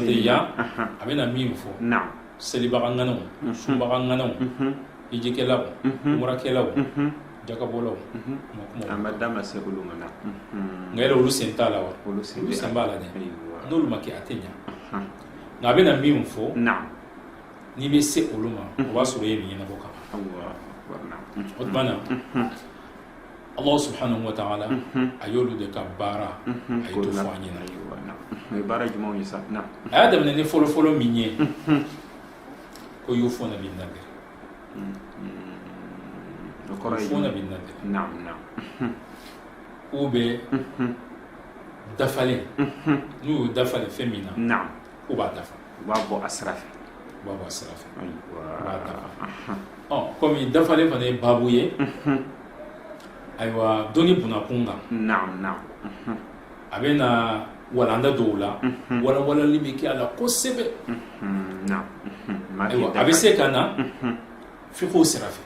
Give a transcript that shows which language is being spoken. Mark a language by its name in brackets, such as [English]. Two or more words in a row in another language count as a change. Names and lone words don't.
[Bambara] n'o tɛ yan a bɛ na min fɔ selibaga ŋanaw sunbaga ŋanaw hijikɛlaw umurakɛlaw jakabɔlaw an bɛ d'a ma se olu ma nka yɛrɛ olu sen t'a la wa olu sen b'a la dɛ n'olu ma kɛ a tɛ ɲa nka a bɛ na min fɔ n'i bɛ se olu ma o b'a sɔrɔ e ye nin ɲɛnabɔ ka ban o tuma na [Arabic] الله سبحانه وتعالى [Bambara] a y'olu de ka baara a ye to fɔ an ɲɛna o ye baara jumɛnw ye sa a y'a daminɛ ni fɔlɔfɔlɔ min ye ko [Arabic] يوفون بالنذر يوفون بالنذر [Bambara] k'u bɛ dafalen n'u y'u dafalen fɛn min na k'u b'a dafa u b'a bɔ a sira fɛ u b'a bɔ a sira fɛ u b'a dafa komi dafalen fana ye baabu ye ayiwa dɔnni bunakun kan a bɛ na walanda dɔw la walawalali bɛ kɛ a la kosɛbɛ ayiwa a bɛ se ka na f'i k'o sira fɛ